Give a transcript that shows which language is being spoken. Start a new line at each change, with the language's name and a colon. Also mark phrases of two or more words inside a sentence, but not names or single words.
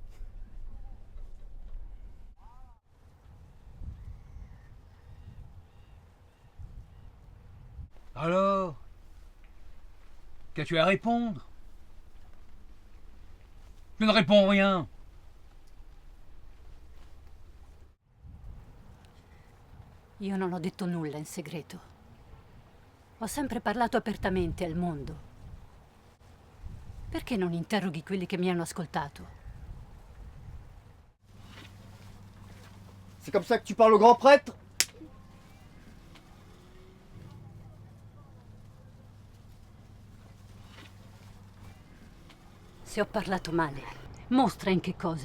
French: Alors, qu'as-tu à répondre? Je ne réponds rien.
Italian: Io non ho detto nulla in segreto. Ho sempre parlato apertamente al mondo. Perché non interroghi quelli che mi hanno ascoltato?
French: C'est comme ça que tu parles au grand prêtre?
Italian: Se ho parlato male, mostra in che cosa.